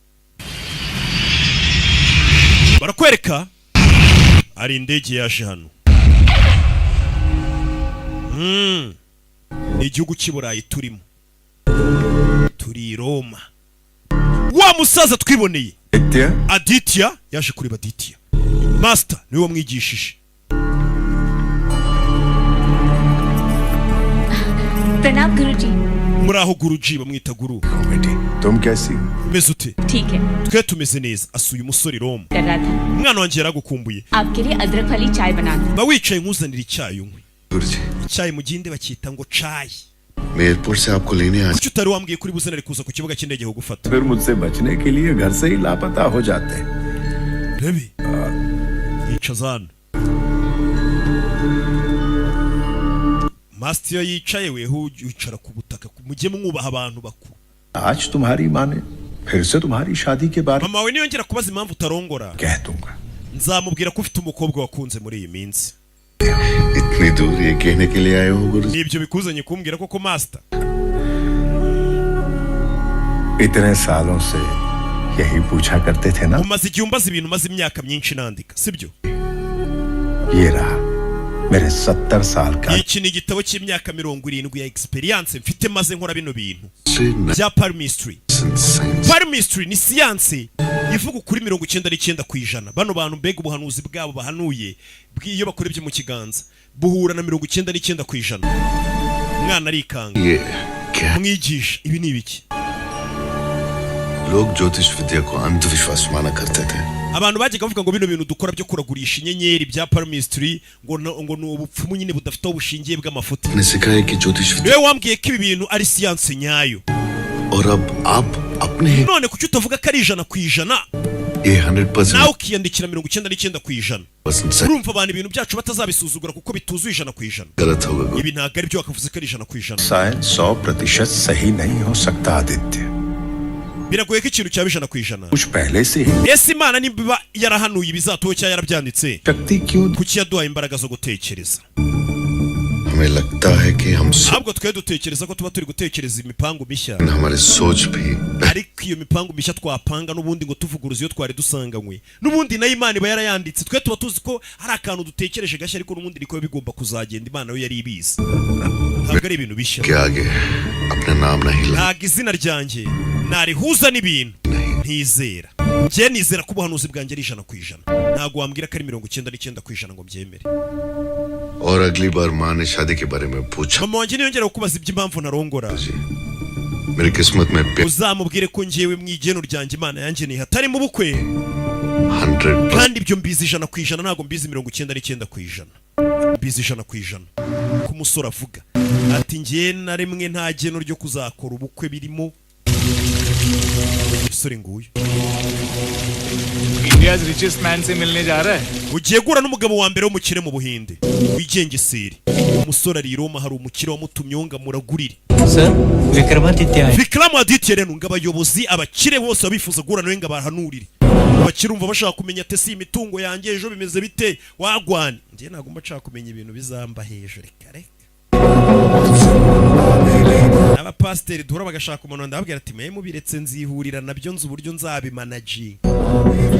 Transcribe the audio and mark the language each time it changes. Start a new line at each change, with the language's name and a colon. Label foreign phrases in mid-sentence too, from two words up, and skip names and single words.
Kinyarwanda: Barakwereka ari indege yaje hano. Ni igihugu cy'i Burayi turimo. Turi Roma. Wa musaza twiboneye Aditya yaje kureba Aditya. Master niwe wamwigishije.
Hindi: प्रणाम गुरुजी।
Kinyarwanda: Muraho guruji bamwita guru.
Hindi: तुम कैसी?
Kinyarwanda: Meze ute?
Hindi: ठीक है।
Kinyarwanda: Twe tumeze neza. Asuye umusore Roma.
Hindi: कर रहा था।
Kinyarwanda: Umwana wanjye yaragukumbuye.
Hindi: आपके लिए अदरक वाली चाय बना दूं।
Kinyarwanda: Ba wicaye nkuzanira icyayi unywe.
Hindi: गुरुजी
Kinyarwanda: Icyayi mu gihinde bacyita ngo chai.
Hindi: मैं एयरपोर्ट से आपको लेने आ
Kinyarwanda: Kuki utari wambwiye kuri buzanire kuza ku kibuga cy'indege ho gufata?
Hindi: फिर मुझसे बचने के लिए घर से ही लापता हो जाते हैं।
Kinyarwanda: Rebi. Yicazana. Master yicaye weho wicara ku butaka mujye mwubaha abantu bakuru.
Hindi: आज तुम्हारी माँ ने फिर से तुम्हारी शादी के बारे में
Kinyarwanda: Mama we niyongera kubaza impamvu utarongora.
Hindi: कह दूंगा।
Kinyarwanda: Nzamubwira ko ufite umukobwa wakunze muri iyi minsi.
Hindi: इतनी दूर ये कहने के लिए आए हो गुरुजी?
Kinyarwanda: Nibyo bikuzanye kumbwira koko Master.
Hindi: इतने सालों से यही पूछा करते थे ना।
Kinyarwanda: Umaze igihe umbaza ibintu maze imyaka myinshi nandika, sibyo?
Hindi: ये रहा मेरे 70 साल का
Kinyarwanda: Iki ni igitabo cy'imyaka 70 ya experience mfite maze nkora bino bintu.
Hindi: से
Kinyarwanda: Bya palmistry.
Hindi: साइंस
Kinyarwanda: Palmistry ni siyanse ivuga kuri 99%. Bano bantu mbega ubuhanuzi bwabo bahanuye bw'iyo bakora ibyo mu kiganza buhura na 99%. Mwana arikanga.
Hindi: ये क्या
Kinyarwanda: Mwigisha ibi ni ibiki?
Hindi: लोग ज्योतिष विद्या को अंधविश्वास माना करते थे।
Kinyarwanda: Abantu bajyaga bavuga ngo bino bintu dukora byo kuragurisha inyenyeri bya palmistry ngo ni ubupfumu nyine budafite ubushingiye bw'amafuti.
Hindi: ने सिखाया कि ज्योतिष विद्या
Kinyarwanda: Niwe wambwiye ko ibi bintu ari siyanse nyayo.
Hindi: और अब आप अपने ही
Kinyarwanda: None kuki utavuga ko ari 100%?
Hindi: ये
Kinyarwanda: Nawe 100% ukiyandikira 99%.
Hindi: सही
Kinyarwanda: Urumva abantu ibintu byacu batazabisuzugura kuko bituzuye 100%.
Hindi: गलत होगा गुरु।
Kinyarwanda: Ibi ntabwo ari byo wakavuze ko ari 100%.
Hindi: साइंस 100% सही नहीं हो सकता आदित्य।
Kinyarwanda: Biragoye ko ikintu cyaba 100%.
Hindi: कुछ पहले से ही
Kinyarwanda: Ese Imana niba yarahanuye ibizatoho cyangwa yarabyanditse
Hindi: शक्ति क्यों
Kinyarwanda: kuki yaduhaye imbaraga zo gutekereza?
Hindi: हमें लगता है कि हम सब
Kinyarwanda: Ahubwo twe dutekereza ko tuba turi gutekereza imipango mishya.
Hindi: हमारे सोच भी
Kinyarwanda: Ariko iyo mipango mishya twapanga n'ubundi ngo tuvuguruze iyo twari dusanganywe. N'ubundi na Imana iba yarayanditse. Twe tuba tuzi ko hari akantu dutekereje gashya ariko n'ubundi niko bigomba kuzagenda Imana yo yari ibizi. Ntabwo ari ibintu bishya.
Hindi: के आगे अपना नाम नहीं ला
Kinyarwanda: Ntabwo izina ryanjye narihuza n'ibintu ntizera. Njye nizera ko ubuhanuzi bwanjye ari 100%. Ntabwo wambwira ko ari 99% ngo mbyemere.
Hindi: और अगली बार माँ ने शादी के बारे में पूछा
Kinyarwanda: Mama wanjye niyongera kubaza iby'impamvu narongora.
Hindi: जी मेरी किस्मत में
Kinyarwanda: Uzamubwire ko njyewe mu igeno ryanjye Imana yanjye ni hatari mu bukwe. 100% Kandi ibyo mbizi 100% ntabwo mbizi 99%. Mbizi 100%. Ku musore avuga ati njye na rimwe nta geno ryo kuzakora ubukwe birimo. Sore nguyu.
English: India's richest man
Hindi: से मिलने जा रहा है।
Kinyarwanda: Ugiye gura n'umugabo wa mbere w'umukire mu Buhinde. Wigengeseri. Umusore ari i Roma hari umukire wamutumye ngo muragurire.
Hindi: सर विक्रमादित्य है
Kinyarwanda: Vikramaditya rero ngo abayobozi abakire bose babifuza gura nawe ngo abahanurire. Abakire umva bashaka kumenya ate si imitungo yanjye ejo bimeze bite wagwana. Njye ntabwo mba nshaka kumenya ibintu bizamba hejuru kare. Abapasiteri duhora bagashaka umuntu ndababwira ati mwe mubiretse nzihurira nabyo nzi uburyo nzabimanaginga.